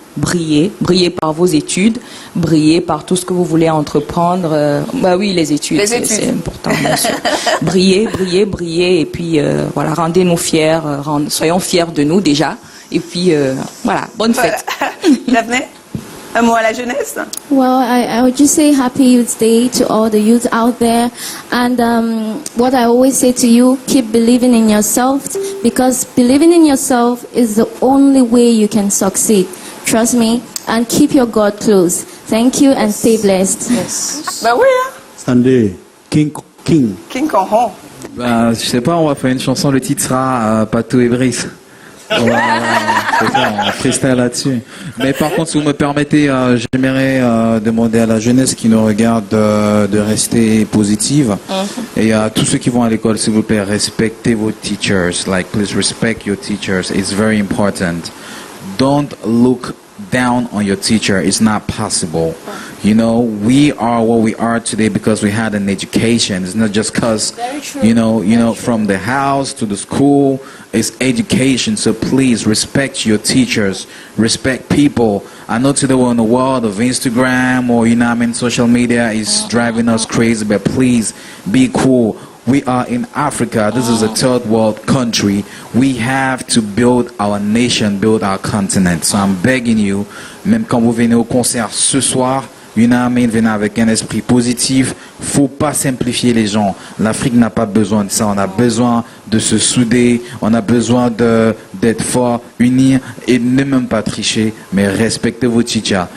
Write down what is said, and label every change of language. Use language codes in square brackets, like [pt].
[fr] Brillez par vos études, brillez par tout ce que vous voulez entreprendre. Oui, les études, c'est important, bien sûr. Brillez, et puis voilà, rendez-nous fiers, soyons fiers de nous déjà, et puis voilà, bonne fête. Daphné, un mot à la jeunesse? [en] Well, I would just say happy Youth Day to all the youth out there. And what I always say to you, keep believing in yourself, because believing in yourself is the only way you can succeed. Trust me, and keep your God close. Thank you and stay blessed. Yes. [fr] Bah oui, hein. Stanley, King Conron. Je sais pas, on va faire une chanson, le titre sera Patou et Brice. On va freestyle là-dessus. Mais par contre, si vous me permettez, j'aimerais demander à la jeunesse qui nous regarde de rester positive. Et à tous ceux qui vont à l'école, s'il vous plaît, respectez vos teachers. [en] Like, please respect your teachers. It's very important. Don't look down on your teacher. It's not possible. You know, we are what we are today because we had an education. It's not just because, you know, from the house to the school. It's education. So please respect your teachers. Respect people. I know today we're in a world of Instagram or, social media is driving us crazy, but please be cool. We are in Africa. This is a third world country. We have to build our nation, build our continent. So I'm begging you, [fr] même quand vous venez au concert ce soir, venez avec un esprit positif. Faut pas simplifier les gens. L'Afrique n'a pas besoin de ça. On a besoin de se souder. On a besoin de d'être fort, unis et ne même pas tricher, mais respectez vos teachers.